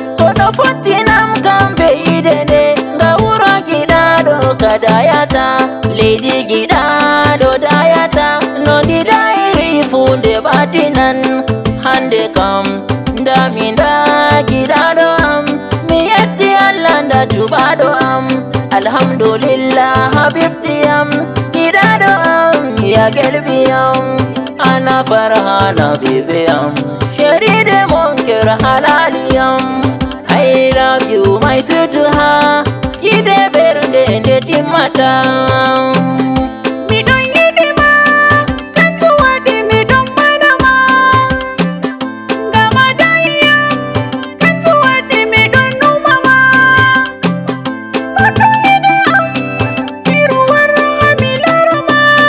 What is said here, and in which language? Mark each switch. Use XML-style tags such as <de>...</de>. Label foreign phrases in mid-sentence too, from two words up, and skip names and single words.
<ff>Koɗo fottinam kamɓe yide nde, nga wuro giɗaɗo ka dayata, leydi giɗaɗo dayata, no ndi dayri fu nde ɓatinan. Hande kam, nda mi nda giɗaɗo am, mi yetti Allah nda cuɓaɗo am. Alhamdulillah habibti am, giɗaɗo am,</ff> <ar>يا قلبي</ar> <ff>am,</ff> <ar>أنا فرحانة</ar> <ff>bibi am, sheride monker halali am.</ff> <en>I love you my sweet heart,</en> <ff>yide bernde nde timmata. Mi ɗon yiɗi ma, kanjum waɗi mi ɗon mana ma. Ngam a dayi am, kanjum waɗi mi ɗon numa ma. So to yiɗi am, mi ruwar ha mi laro ma.</ff>